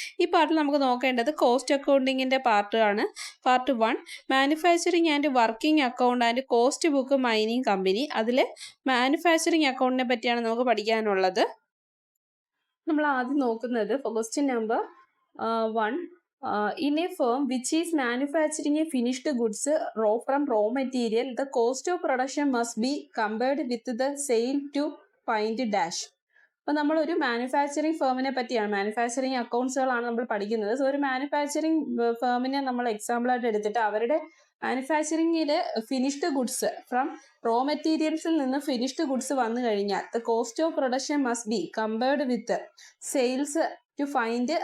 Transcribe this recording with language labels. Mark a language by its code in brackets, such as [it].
[ml] ഈ പാർട്ടിൽ നമുക്ക് നോക്കേണ്ടത് കോസ്റ്റ് അക്കൗണ്ടിങ്ങിൻ്റെ പാർട്ടാണ്. Part 1 manufacturing and working account and cost book mining company. അതിൽ മാനുഫാക്ചറിങ് അക്കൗണ്ടിനെ പറ്റിയാണ് നമുക്ക് പഠിക്കാനുള്ളത്. നമ്മൾ ആദ്യം നോക്കുന്നത് question number 1. [en] In a firm which is manufacturing a finished goods from raw material, the cost of production must be compared with the sale to find dash. [ml] അപ്പോൾ നമ്മളൊരു manufacturing ഫേമിനെ പറ്റിയാണ്, മാനുഫാക്ചറിങ് അക്കൗണ്ട്സുകളാണ് നമ്മൾ പഠിക്കുന്നത്. സോ ഒരു മാനുഫാക്ചറിങ് ഫേമിനെ നമ്മൾ എക്സാമ്പിളായിട്ട് എടുത്തിട്ട് അവരുടെ മാനുഫാക്ചറിങ്ങിൽ finished goods from raw മെറ്റീരിയൽസിൽ നിന്ന് ഫിനിഷ്ഡ് ഗുഡ്സ് വന്നു കഴിഞ്ഞാൽ [en] The cost of production must be compared with sales to find.